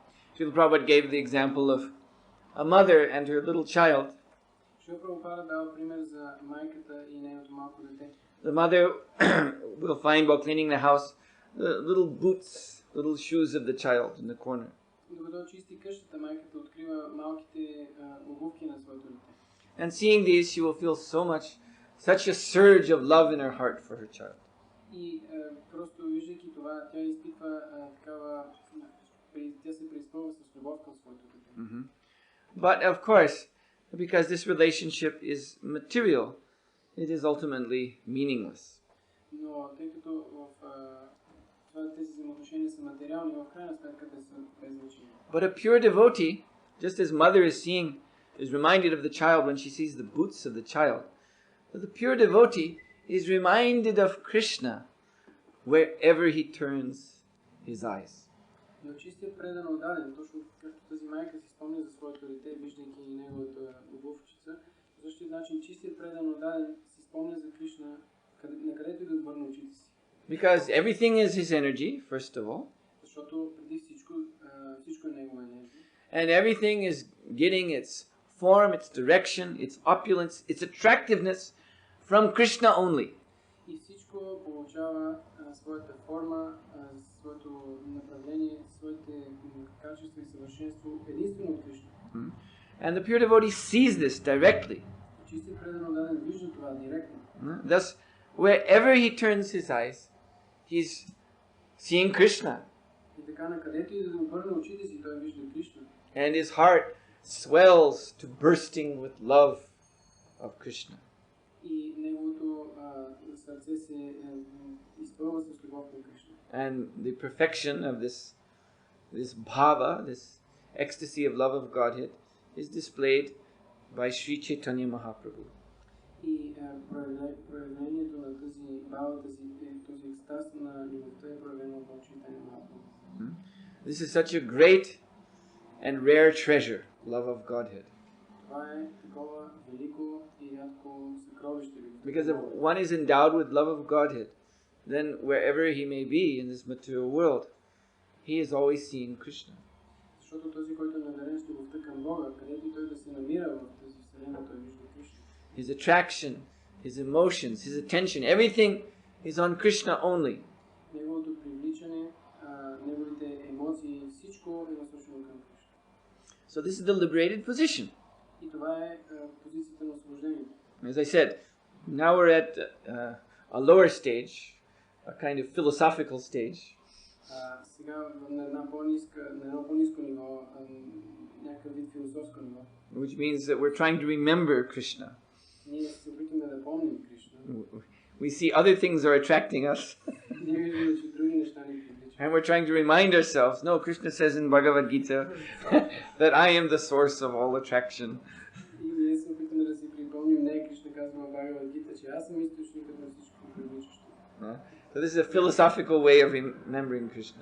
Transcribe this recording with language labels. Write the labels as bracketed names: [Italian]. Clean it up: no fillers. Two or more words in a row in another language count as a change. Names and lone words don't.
[English] Srila Prabhupada gave the example of a mother and her little child. [Bulgarian] Шрила Прабхупада дава пример за майката и нейното малко дете. [English] The mother will find while cleaning the house little boots, little shoes of the child in the corner. [Bulgarian] Докато чисти къщата, майката открива малките обувки на своето дете. [English] And seeing these, she will feel such a surge of love in her heart for her child. [Bulgarian] И просто виждайки това, тя изпитва такава, тя се преизпълва с любов към своето дете. [English] But of course, because this relationship is material, it is ultimately meaningless. [Bulgarian] Но тъй като тези взаимоотношения са материални, в крайна сметка те са без значение. [English] But a pure devotee, just as mother is reminded of the child when she sees the boots of the child, but the pure devotee is reminded of Krishna wherever he turns his eyes. [Bulgarian] Но чистият предан отдаден, точно както тази майка си спомня за своето дете, виждайки неговата обувчица, по същия начин чистият предан отдаден си спомня за Кришна, на където и да обърне очите си. [English] Because everything is his energy, first of all. [Bulgarian] Защото преди всичко е негова енергия. [English] And everything is getting its form, its direction, its opulence, its attractiveness from Krishna only. [Bulgarian] И всичко получава своята форма, своето направление, своите качества и съвършенство единствено от Кришна. [English] And the pure devotee sees this directly. [Bulgarian] Чистият предан отдаден вижда това директно. [English] Thus, wherever he turns his eyes, he's seeing Krishna. [Bulgarian] И така, на където и да обърне очите си, той вижда Кришна. [English] And his heart swells to bursting with love of Krishna. [Bulgarian] И неговото сърце се изпълва с любов към Кришна. [English] And the perfection of this bhava, this ecstasy of love of Godhead, is displayed by Sri Chaitanya Mahaprabhu. [Bulgarian] И проявлението на тази бава, този екстаз на любовта е проявено от Чайтания Махапрабху. [English] This is such a great and rare treasure, love of Godhead. [Bulgarian] Това е такова велико и рядко съкровище. [English] Because if one is endowed with love of Godhead, then wherever he may be in this material world, he is always seeing Krishna. [Bulgarian] Защото този, който е надарен с любовта към Бога, където и той да се намира в тази вселена, той вижда Кришна. [English] His attraction, his emotions, his attention, everything is on Krishna only. [Bulgarian] Неговото привличане, неговите емоции, всичко е насочено към Кришна. [English] So this is the liberated position. [Bulgarian] И това е позицията на освобождението. [English] As I said, now we're at a lower stage, a kind of philosophical stage. [Bulgarian] Сега на едно по-ниско ниво, някакъв вид философско ниво. [English] Which means that we're trying to remember Krishna. [Bulgarian] Ние се опитваме да помним Кришна. [English] We see other things are attracting us. [Bulgarian] Ние виждаме, че други неща ни привличат. [English] And we're trying to remind ourselves, no, Krishna says in Bhagavad Gita that I am the source of all attraction. [Bulgarian] И ние се опитваме да си припомним, не Кришна казва в Бхагавад Гита, че аз съм източникът на всичко привличащо. [English] So this is a philosophical way of remembering Krishna.